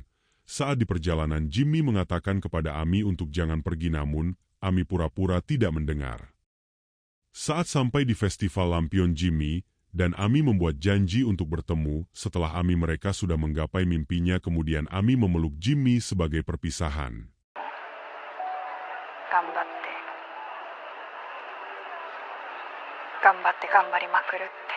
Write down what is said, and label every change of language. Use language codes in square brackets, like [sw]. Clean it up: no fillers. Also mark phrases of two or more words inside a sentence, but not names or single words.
[id] Saat di perjalanan, Jimmy mengatakan kepada Ami untuk jangan pergi, namun Ami pura-pura tidak mendengar. Saat sampai di festival lampion, Jimmy dan Ami membuat janji untuk bertemu. Setelah Ami mereka sudah menggapai mimpinya, kemudian Ami memeluk Jimmy sebagai perpisahan. [ja] 頑張って。頑張って頑張りまくるって。